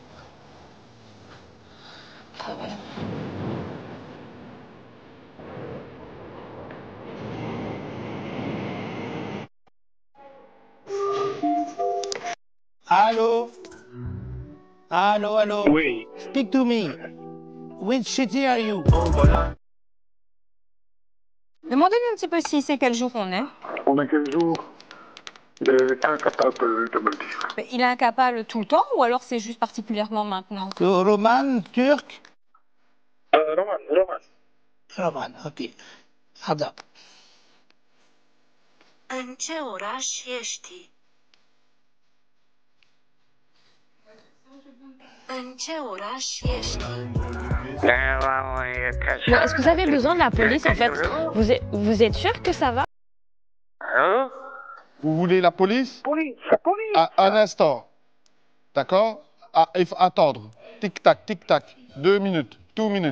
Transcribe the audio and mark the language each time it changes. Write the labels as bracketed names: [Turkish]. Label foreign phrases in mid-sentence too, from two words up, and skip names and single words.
[French] Ah ouais. Allô? Allô? Oui. [English] Speak to me. Which city are you? [French] Demandez-lui un petit peu si c'est quel jour on est. On a quel jour? Incapable de me le dire. Mais il est incapable tout le temps ou alors c'est juste particulièrement maintenant? Roman, turc? Roman. Roman, ok. Ada. [Romanian] În ce oraș ești? În ce oraș ești? [French] Bon, est-ce que vous avez besoin de la police en fait? Vous êtes sûr que ça va? Vous voulez la police? Police. Un instant. D'accord? Il faut attendre. tic-tac, tic-tac. 2 minutes, 2 minutes.